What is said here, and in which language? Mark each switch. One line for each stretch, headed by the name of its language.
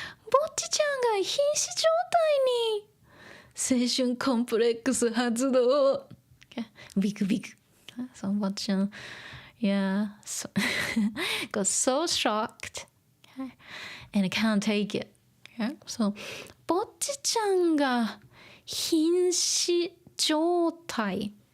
Japanese: ボッチちゃんが瀕死状態に青春コンプレックス発動。ビクビク。
English: So ボッチちゃん yeah, so got so shocked and can't take it.
Japanese: So ボッチちゃんが瀕死状態。